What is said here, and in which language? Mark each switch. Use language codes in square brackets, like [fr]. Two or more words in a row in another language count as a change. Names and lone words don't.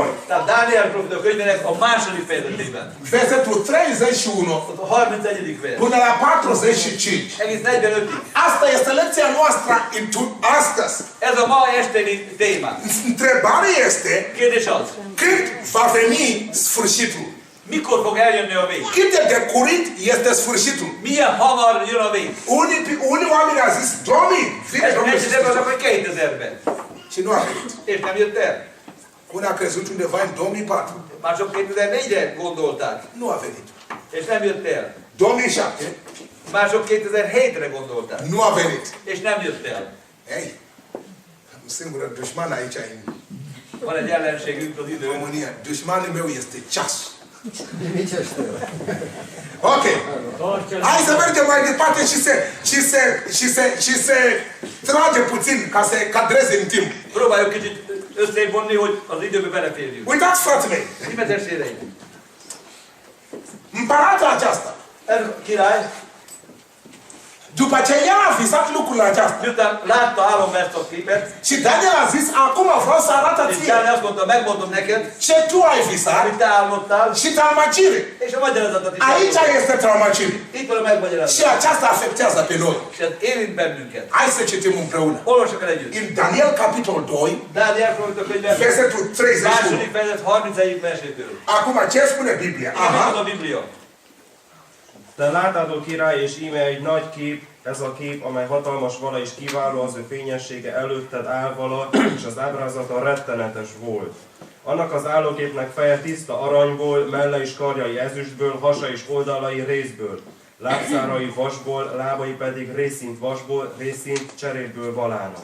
[hu] Tehát Dániel profita könyvének a második fejezetében. [ro] Versetul 31 [hu] Ott a 31. vers. [ro] până la 45. [hu] Egész 45-ig. [ro] Asta este lecția noastră astăzi. [hu] Ez a ma esteni téma. [ro] Întrebarea este, [hu] Kérdés az, [ro] când va veni sfârșitul? [hu] mikor fog eljönni a vég? [ro] Cât de curând este sfârșitul? [hu] Milyen hamar jön a vég? [ro] Unii oameni au zis, Doamne, vine [hu] Ez [ro] Domnul [hu] nem [ro] Iisus [hu] csak [ro] Hristos. [hu] hogy 2000-ben. [ro] Și nu a venit. [hu] És nem jött el. [ro] Unii a crezut undeva în 2004. [hu] Már csak 2004-re gondolták. [ro] Nu a venit. [hu] És nem jött el. [ro] 2007. [hu] Már csak 2007-re gondolták. [ro] Nu a venit. [hu] És nem jött el. [ro] Ei, un singur dușman aici în [hu] Van egy ellenségünk az idő. [ro] România. Dușmanul meu este ceas. Ok. Hai să mergem mai departe și se trage puțin ca să cadreze în timp. [hu] Próbáljuk kicsit összevonni, hogy az időbe beleférjünk. [ro] Uitați, frații mei, [hu] Ime testvéreim! [ro] împăratul aceasta, [hu] Ez a király, [ro] după ce el a visat lucrul acesta, [hu] miután látta álomba ezt a képet, [ro] și Daniel a zis, acum vreau să arată [hu] és [ro] ție [hu] Dániel azt mondta, megmondom neked, [ro] ce tu ai visat [hu] amit te álmodtál, [ro] și talmacire. [hu] és a magyarázatot is. [ro] Aici este talmacire. [hu] Itt van a megmagyarázat. [ro] Și aceasta afectează pe noi. [hu] És ez érint bennünket. [ro] Hai să citim împreună. [hu] Olvassuk el együtt. [ro] În Daniel, capitol 2, [hu] Dániel profita könyve, [ro] versetul 31. [hu] második fejezet 31. versétől. [ro] Acum, ce spune Biblia? [hu] Igen, mit mond Aha. a Biblia? Te látod, ó király, és íme egy nagy kép, ez a kép, amely hatalmas vala és kiváló, az ő fényessége előtted áll vala, és az ábrázata rettenetes volt. Annak az állóképnek feje tiszta aranyból, melle és karjai ezüstből, hasa és oldalai rézből, lábszárai vasból, lábai pedig részszint vasból, részszint cserépből valának.